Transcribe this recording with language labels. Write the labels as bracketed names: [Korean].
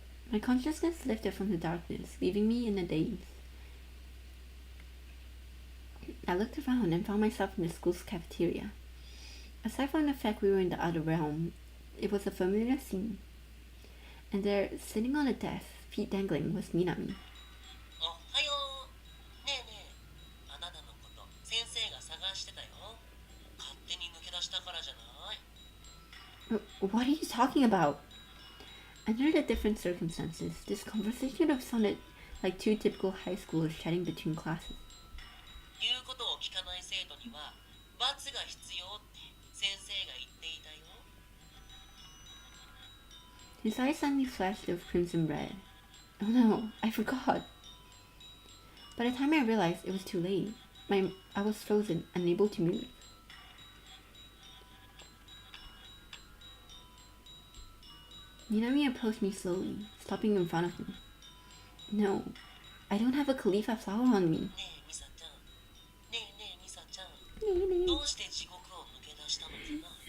[English] My consciousness lifted from the darkness, leaving me in a daze. I looked around and found myself in the school's cafeteria. Aside from the fact we were in the other realm, it was a familiar scene. And there, sitting on a desk, feet dangling, was Minami. [Japanese] おはよう。ねえねえ、あなたのこと先生が探してたよ。勝手に抜け出したからじゃない？ [English] What are you talking about? Under the different circumstances, this conversation would have sounded like two typical high schoolers chatting between classes. [Japanese] 言うことを聞かない生徒には罰が必要って先生が言っていたよ。 [English] His eyes suddenly flashed of crimson red. Oh no, I forgot. By the time I realized, it was too late. I was frozen, unable to move. Minami approached me slowly, stopping in front of me. No, I don't have a Khalifa flower on me. [Japanese] ねえミサちゃん。ねえねえミサちゃん。どうして地獄を抜け出したのかな？